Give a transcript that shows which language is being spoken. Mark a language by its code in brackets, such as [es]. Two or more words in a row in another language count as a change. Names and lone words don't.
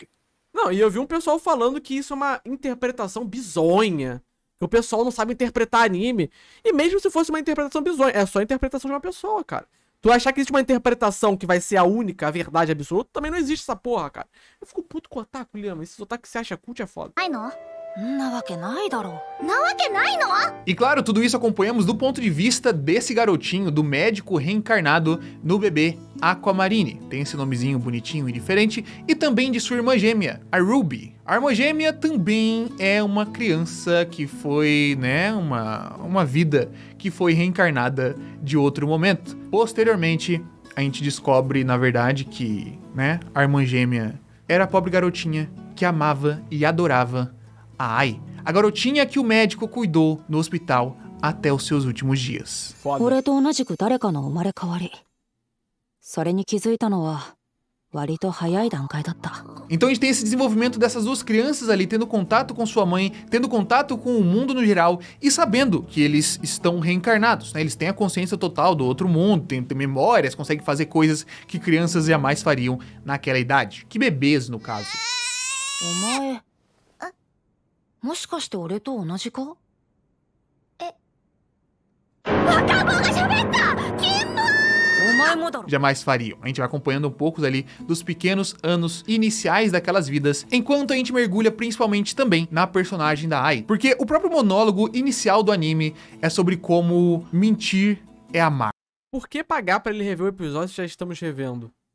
[pt] Não, e eu vi um pessoal falando que isso é uma interpretação bizonha. Que o pessoal não sabe interpretar anime. E mesmo se fosse uma interpretação bizonha, é só a interpretação de uma pessoa, cara. Tu achar que existe uma interpretação que vai ser a única, a verdade absoluta, também não existe essa porra, cara. Eu fico puto com o otaku, Lima. Esses otaku que você acha cult é foda. [ja] ないの？なわけないだろ。なわけないの？ [pt] E claro, tudo isso acompanhamos do ponto de vista desse garotinho, do médico reencarnado no bebê Aquamarine. Tem esse nomezinho bonitinho e diferente. E também de sua irmã gêmea, a Ruby. A irmã gêmea também é uma criança que foi, né, uma vida que foi reencarnada de outro momento. Posteriormente, a gente descobre, na verdade, que, né, a irmã gêmea era a pobre garotinha que amava e adorava a Ai, a garotinha que o médico cuidou no hospital até os seus últimos dias. Foda. [ja] 俺と同じく誰かの生まれ変わり。それに気づいたのは割と早い段階だった。 [pt] Então a gente tem esse desenvolvimento dessas duas crianças ali tendo contato com sua mãe, tendo contato com o mundo no geral e sabendo que eles estão reencarnados, né? Eles têm a consciência total do outro mundo, têm memórias, conseguem fazer coisas que crianças jamais fariam naquela idade. Que bebês, no caso. [ja] お前、もしかして俺と同じか？え、若者が喋った！キモ！お前もだろ。 [pt] Jamais fariam. A gente vai acompanhando um pouco ali dos pequenos anos iniciais daquelas vidas, enquanto a gente mergulha principalmente também na personagem da Ai. Porque o próprio monólogo inicial do anime é sobre como mentir é amar. Por que pagar pra ele rever o episódio se já estamos revendo?